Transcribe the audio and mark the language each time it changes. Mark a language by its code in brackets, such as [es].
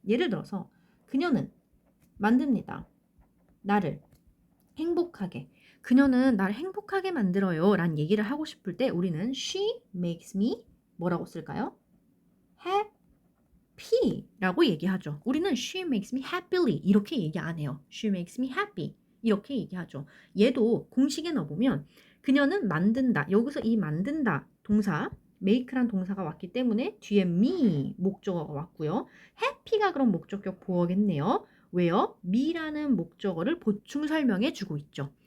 [ko] 예를 들어서 그녀는 만듭니다. 나를 행복하게. 그녀는 나를 행복하게 만들어요 라는 얘기를 하고 싶을 때 우리는 [en] she makes me [ko] 뭐라고 쓸까요? happy라고 얘기하죠. 우리는 [en] she makes me happily [ko] 이렇게 얘기 안 해요. [en] she makes me happy 이렇게 얘기하죠. [ko] 얘도 공식에 넣어보면 그녀는 만든다. 여기서 이 만든다 동사 make란 동사가 왔기 때문에 뒤에 me 목적어가 왔고요. happy가 그럼 목적격 보어겠네요. 왜요? me라는 목적어를 보충 설명해 주고 있죠.